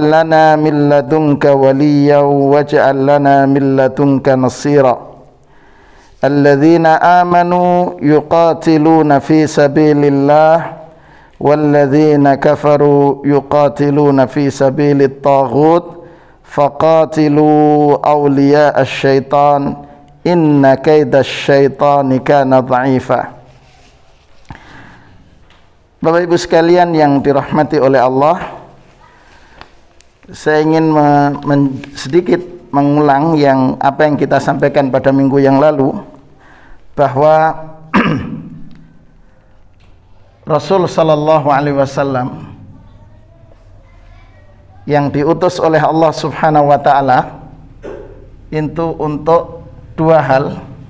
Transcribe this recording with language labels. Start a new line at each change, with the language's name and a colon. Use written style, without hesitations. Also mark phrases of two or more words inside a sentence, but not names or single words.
Arabic: لنا من لدنك وليا واجعل لنا من لدنك نصيرا الذين آمنوا يقاتلون في سبيل الله والذين كفروا يقاتلون في سبيل الطاغوت فقاتلوا أولياء الشيطان إن كيد الشيطان كان ضعيفا.
Indonesian: Bapak Ibu sekalian yang dirahmati oleh Allah, saya ingin sedikit mengulang apa yang kita sampaikan pada minggu yang lalu, bahwa Rasul
Arabic: صلى الله عليه وسلم
Indonesian: yang diutus oleh Allah
Arabic: سبحانه وتعالى
Indonesian: itu untuk dua hal.